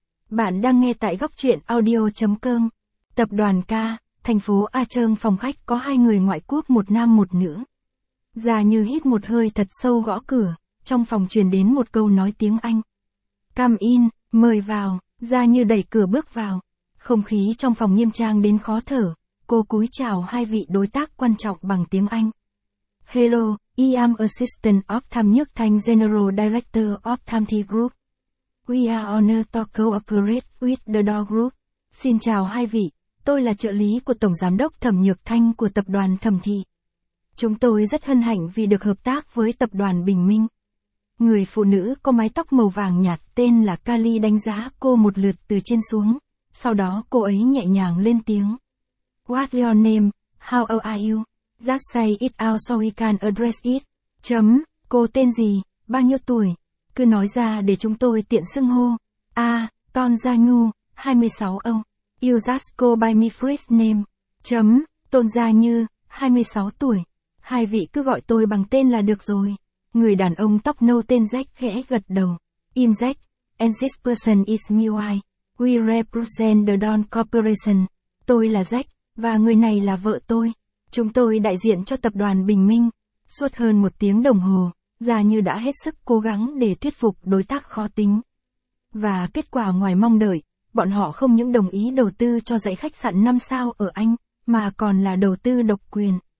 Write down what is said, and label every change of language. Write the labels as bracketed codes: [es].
[vi] Bạn đang nghe tại góc truyện audio.com. Tập đoàn K, thành phố A Trương phòng khách có hai người ngoại quốc, một nam một nữ. Già Như hít một hơi thật sâu gõ cửa, trong phòng truyền đến một câu nói tiếng Anh. [en] Come in, [vi] mời vào, Già Như đẩy cửa bước vào. Không khí trong phòng nghiêm trang đến khó thở, cô cúi chào hai vị đối tác quan trọng bằng tiếng Anh. [en] Hello, I am Assistant of Tham Nhất Thanh, General Director of Tham Thi Group. We are honored to cooperate with the Door Group. [vi] Xin chào hai vị, tôi là trợ lý của Tổng Giám đốc Thẩm Nhược Thanh của Tập đoàn Thẩm Thị. Chúng tôi rất hân hạnh vì được hợp tác với Tập đoàn Bình Minh. Người phụ nữ có mái tóc màu vàng nhạt tên là Kali đánh giá cô một lượt từ trên xuống, sau đó cô ấy nhẹ nhàng lên tiếng. [en] What's your name? How old are you? Just say it out so we can address it. [vi] Chấm, cô tên gì, bao nhiêu tuổi? Cứ nói ra để chúng tôi tiện xưng hô. A, Ton Gia Nhu, 26 ông. [en] You just go by my first name. [vi] Chấm, Tôn Gia Như, 26 tuổi. Hai vị cứ gọi tôi bằng tên là được rồi. Người đàn ông tóc nâu tên Jack khẽ gật đầu. [en] Im Jack, and this person is my wife. We represent the Dawn Corporation. [vi] Tôi là Jack, và người này là vợ tôi. Chúng tôi đại diện cho Tập đoàn Bình Minh. Suốt hơn một tiếng đồng hồ, Già Như đã hết sức cố gắng để thuyết phục đối tác khó tính. Và kết quả ngoài mong đợi, bọn họ không những đồng ý đầu tư cho dãy khách sạn 5 sao ở Anh, mà còn là đầu tư độc quyền.